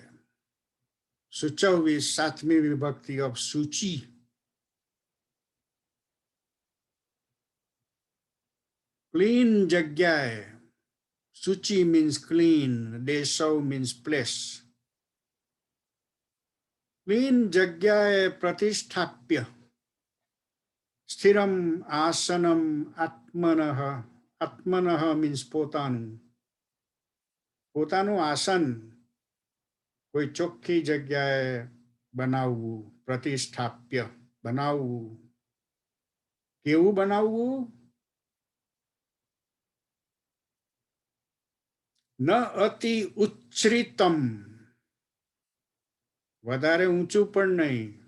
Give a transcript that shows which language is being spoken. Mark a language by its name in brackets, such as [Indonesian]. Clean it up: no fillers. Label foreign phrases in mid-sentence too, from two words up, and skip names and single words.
[English] Suchau is [Gujarati] સાતમી વિભક્તિ [English] of Suchi. Clean Jagyae. Suchi means clean. Desau means place. Clean Jagyae Pratisthapya. [Sanskrit] Sthiram Asanam Atmanaha. [English] Atmanaha means Potanu. [Gujarati] પોતાનું આસન. કોઈ ચોખ્ખી જગ્યાએ બનાવવું, પ્રતિષ્ઠાપ્ય બનાવવું. કેવું બનાવવું? [Sanskrit] ન અતિ ઉચ્છ્રિતમ, [Gujarati] વધારે ઊંચું પણ નહીં.